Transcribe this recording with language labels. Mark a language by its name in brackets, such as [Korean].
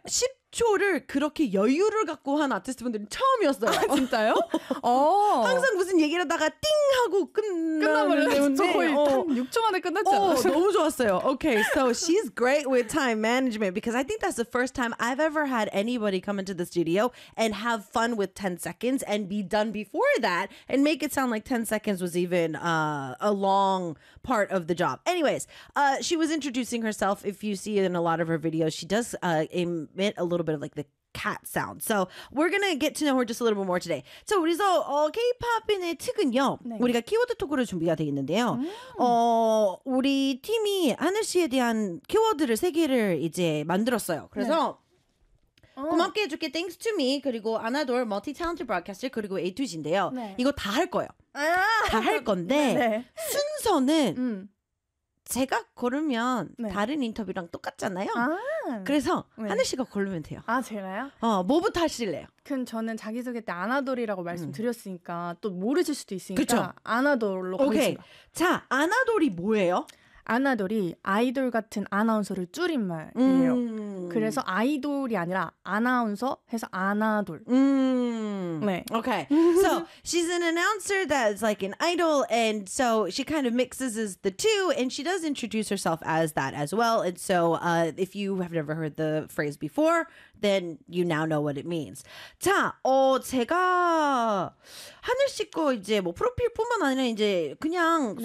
[Korean] 10초를 그렇게 여유를 갖고 한 아티스트분들이 처음이었어요. 아, 진짜요? 항상 무슨 얘기를 하다가 띵 하고 끝나버렸는데 저 거의 6초 만에 끝났잖아요. 너무 좋았어요. [English] Okay, so she's great with time management because I think that's the first time I've ever had anybody come into the studio and have fun with 10 seconds and be done before that and make it sound like 10 seconds was even a long part of the job. Anyways, she was introducing herself. If you see it in a lot of her videos, she does emit a little bit of like the cat sound. So we're gonna get to know her just a little bit more today. [Korean] So 그래서 K-pop인의 특은요, 네. 우리가 키워드 토크를 준비가 돼 있는데요. 우리 팀이 하늘 씨에 대한 키워드를 세 개를 이제 만들었어요. 그래서 네. 고맙게 해줄게, [English] thanks to me. [Korean] 그리고 아나돌 멀티 탤런트 브로드캐스터 그리고 A2G인데요. 네. 이거 다 할 거예요. 다 할 건데 네. 순서는. 제가 고르면 네. 다른 인터뷰랑 똑같잖아요. 그래서 네. 하늘 씨가 고르면 돼요. 아 제가요? 뭐부터 하실래요? 그럼 저는 자기소개 때 아나돌이라고 말씀드렸으니까 또 모르실 수도 있으니까 그쵸? 아나돌로 가겠습니다. 오케이. 자 아나돌이 뭐예요? 아나돌이 아이돌 같은 아나운서를 줄인 말이에요. 그래서 아이돌이 아니라 아나운서 해서 아나돌. [English] 네. Okay. So she's an announcer that's like an idol, and so she kind of mixes the two, and she does introduce herself as that as well. And so if you have never heard the phrase before, then you now know what it means. [Korean] 자, 제가 하늘 씨 거 이제 뭐 프로필뿐만 아니라 이제 그냥 네.